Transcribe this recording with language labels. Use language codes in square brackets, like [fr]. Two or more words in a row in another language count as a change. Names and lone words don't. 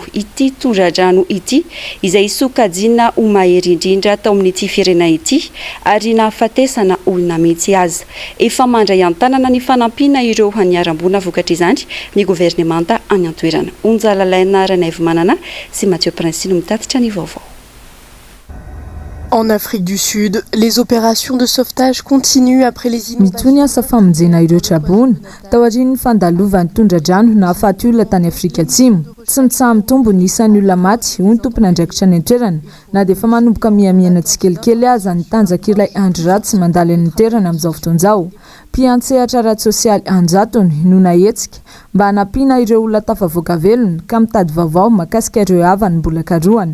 [mg] Ity tondradrano ity izay sokajina ho mahery indrindra tao amin'ity firenena ity ary nahafatesana olona mihitsy azy. Efa mandray an-tanana ny fanampiana ireo haniaram-bona vokatra izany ny governemanta any an-toerana. Onjalalaina Ranaivo Manana sy Mathieu Prince no mitatitra ny vaovao. [fr] En Afrique du Sud, les opérations de sauvetage continuent après les inondations. [mg] Mitony asa famonjena ireo trabona tao aorian'ny fandalovan'ny tondradrano nahafaty olona tany Afrika Atsimo. Tsy mitsaha mitombo ny isan'ny olona maty hoy ny tompona andraikitra ny an-toerana na dia efa manomboka miamiana tsikelikely aza ny tanjaka ilay andro ratsy mandalo any an-toerana amin'izao fotoan'izao. Mpiantsehatra aratsy sosialy anjatony no nahetsika mba hanampiana ireo olona tafavoaka velona ka mitady vaovao mahakasika ireo havany mbola karohana.